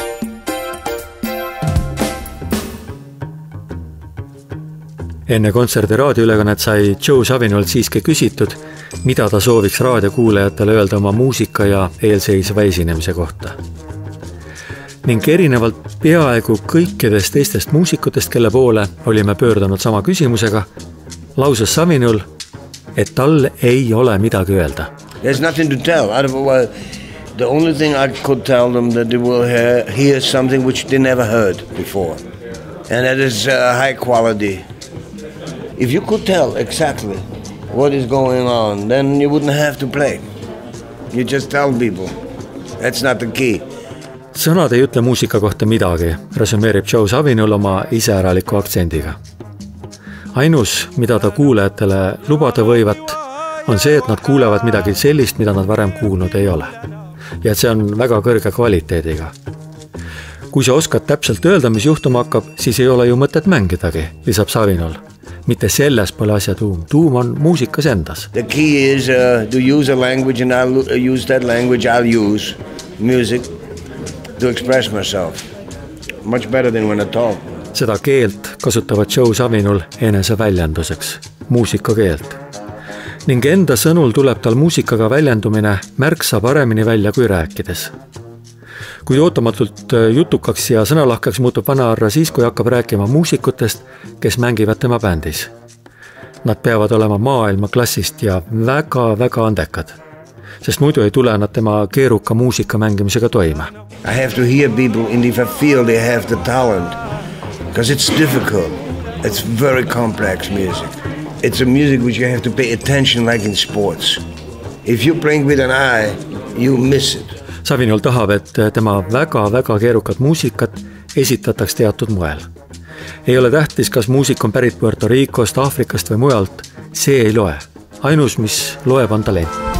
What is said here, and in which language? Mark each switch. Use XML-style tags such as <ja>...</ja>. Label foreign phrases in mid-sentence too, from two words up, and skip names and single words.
<et>Enne kontserdi raadioülekannet sai Joe Zawinul siiski küsitud, mida ta sooviks raadiokuulajatele öelda oma muusika ja eelseisva esinemise kohta. Ning erinevalt peaaegu kõikidest teistest muusikutest, kelle poole olime pöördunud sama küsimusega, lauses Zawinul, et tal ei ole midagi öelda.</et> <en>There's nothing to tell. The only thing I could tell them that they will hear something which they never heard before. And that is high quality. If you could tell exactly what is going on, then you wouldn't have to play. You just tell people. That's not the key.</en> <et>Sõnad ei ütle muusika kohta midagi, resümeerib Joe Zawinul oma iseäraliku aktsendiga. Ainus, mida ta kuulajatele lubada võivat, on see, et nad kuulevad midagi sellist, mida nad varem kuulnud ei ole. Ja et see on väga kõrge kvaliteediga. Kui sa oskad täpselt öelda, mis juhtuma hakkab, siis ei ole ju mõtet mängidagi, lisab Zawinul. Mitte selles pole asja tuum. Tuum on muusikas endas.</et> <en>The key is to use a language and I'll use that language, I'll use music to express myself. Much better than when I talk.</en> <et>Seda keelt kasutavad Joe Zawinul enese väljenduseks, muusikakeelt. Ning enda sõnul tuleb tal muusikaga väljendumine märksa paremini välja kui rääkides. Kui ootamatult jutukaks ja sõnalahkaks muutub vanaarra siis, kui hakkab rääkima muusikutest, kes mängivad tema bändis. Nad peavad olema maailma klassist ja väga andekad, sest muidu ei tule nad tema keeruka muusika mängimisega toime.</et> <en>I have to hear people and if I feel they have the talent, because it's difficult. It's very complex music. It's a music which you have to pay attention like in sports. If you're playing with an eye, you miss it.</en> <et>Zawinul tahab, et tema väga keerukat muusikat esitataks teatud moel. Ei ole tähtis, kas muusik on pärit Puerto Ricost, Aafrikast või mujalt. See ei loe. Ainus, mis loeb, on talent.</et>